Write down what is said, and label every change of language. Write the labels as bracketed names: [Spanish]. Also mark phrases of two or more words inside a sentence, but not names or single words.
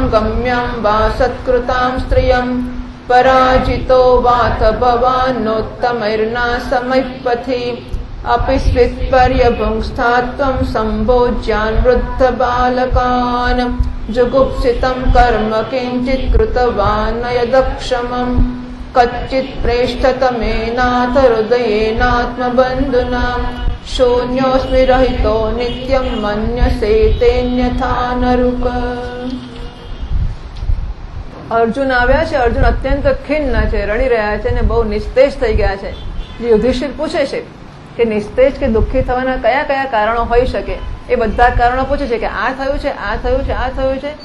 [Sanskrit] गम्यां वा सत्कृतां स्त्रियं पराजितो वाथ भवान्नोत्तमैर्नासमैः पथि अपि स्वित्पर्यभुङ्स्थात्वं सम्भोज्यान् वृद्धबालकान् जुगुप्सितं कर्म किञ्चित् कृतवान् न यदक्षमम् कच्चित् प्रेष्ठतमेनाथ हृदयेनात्मबन्धुना शून्योऽस्मि रहितो नित्यं मन्यसे तेऽन्यथा नरुक। [Gujarati] અર્જુન આવ્યા છે. અર્જુન અત્યંત ખિન્ન છે, રડી રહ્યા છે અને બહુ નિસ્તેજ થઈ ગયા છે. યુધિષ્ઠિર પૂછે છે કે નિસ્તેજ કે દુઃખી થવાના કયા કયા કારણો હોઈ શકે. એ બધા કારણો પૂછે છે કે આ થયું છે, આ થયું છે, આ થયું છે.